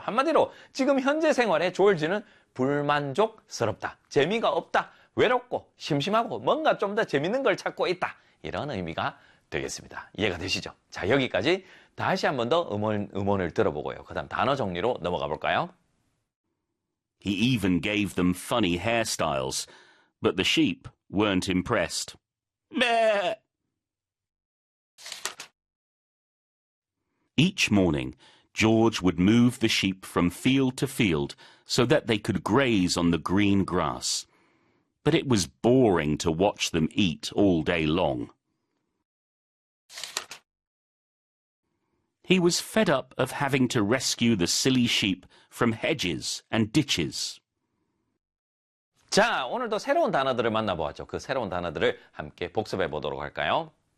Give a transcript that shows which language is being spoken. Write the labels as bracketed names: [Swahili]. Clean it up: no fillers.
[Korean] 한마디로 지금 현재 생활에 조엘지는 불만족스럽다. 재미가 없다. 외롭고 심심하고 뭔가 좀 더 재밌는 걸 찾고 있다. 이런 의미가 되겠습니다. 이해가 되시죠? 자, 여기까지 다시 한 번 더 음원을 들어보고요. 그 다음 단어 정리로 넘어가 볼까요? [English] He even gave them funny hairstyles, but the sheep weren't impressed. Meh! Each morning, George would move the sheep from field to field so that they could graze on the green grass. But it was boring to watch them eat all day long. He was fed up of having to rescue the silly sheep from hedges and ditches. [Korean] 자, 오늘도 새로운 단어들을 만나보았죠. 그 새로운 단어들을 함께 복습해 보도록 할까요?